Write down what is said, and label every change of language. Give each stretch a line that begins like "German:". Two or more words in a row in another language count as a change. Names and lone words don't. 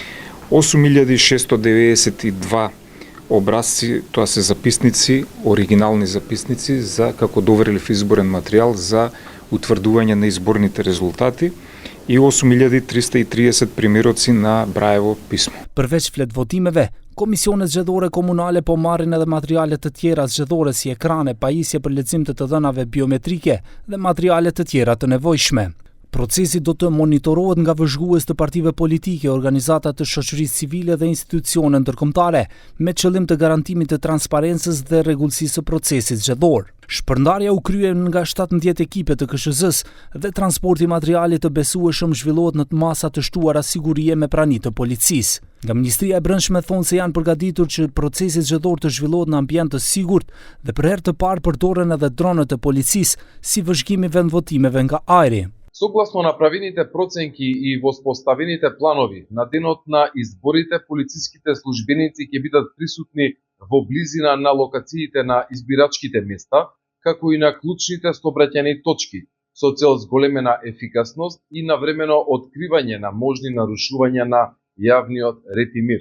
Macedonian: 8.692 образци, тоа се записници, оригинални записници за како доверлив изборен материјал за утврдување на изборните резултати и 8.330 примероци на Браево писмо.
Albanian: Përveç fletvotимeve, komisionet zgjedhore komunale po marrin edhe materiale të tjera zgjedhore si ekrane, pajisje për lexim të dhënave biometrike dhe materiale të tjera të nevojshme. Procesi do të monitorohet nga vëzhgues të partive politike, organizata të shoqërisë civile dhe institucione ndërkombëtare, me qëllim të garantimit të transparencës dhe rregullsisë së procesit zgjedhor. Shpërndarja u krye nga 17 ekipe të KSZ-s dhe transporti i materialit të besueshëm zhvillohet në masa të shtuara sigurie me prani të policisë. Nga Ministria e Brendshme thonë se janë përgatitur që procesi zgjedhor të zhvillohet në ambient të sigurt dhe për herë të parë përdoren edhe dronët e policisë si vëzhgimi vendvotimeve nga ajri.
Macedonian: Согласно направените проценки и воспоставените планови, на денот на изборите полициските службеници ќе бидат присутни во близина на локациите на избирачките места, како и на клучните сообраќајни точки, со цел зголемена ефикасност и навремено откривање на можни нарушувања на јавниот ред и мир.